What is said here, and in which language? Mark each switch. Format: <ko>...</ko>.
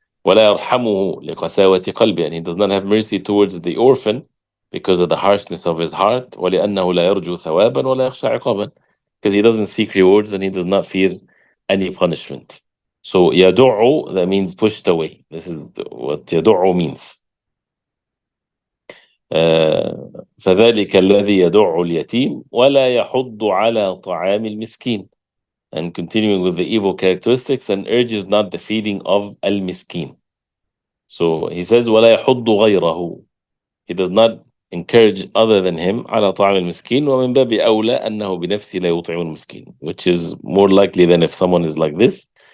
<ar>ولا يرحمه لقساوة قلبه,</ar> <en>and he does not have mercy towards the orphan because of the harshness of his heart.</en> <ar>ولأنه لا يرجو ثوابا ولا يخشى عقابا,</ar> <en>because he doesn't seek rewards and he does not fear any punishment. So يدع, that means pushed away. This is what يدع means.</en> <ar>فذلك الذي يدع اليتيم ولا يحض على طعام المسكين.</ar> <en>And continuing with the evil characteristics, and urges not the feeding of al-miskin. So he says</en> <ar>ولا يحض غيره.</ar> <en>He does not encourage other than him</en> <ar>على طعام المسكين. ومن باب أولى أنه بنفسه لا يطعم المسكين,</ar> <en>which is more likely than if someone is like this.</en>